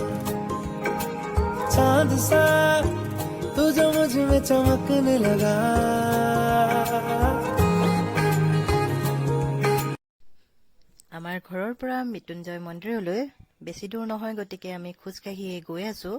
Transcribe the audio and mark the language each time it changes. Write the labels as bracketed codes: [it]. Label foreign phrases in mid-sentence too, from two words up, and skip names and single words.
[hi] चांद सा तू जो मुझ में चमकने लगा। [as] আমাৰ ঘৰৰ পৰা মৃত্যুঞ্জয় মন্দিৰলৈ বেছি দূৰ নহয়, গতিকে আমি খোজকাঢ়িয়ে গৈ আছোঁ।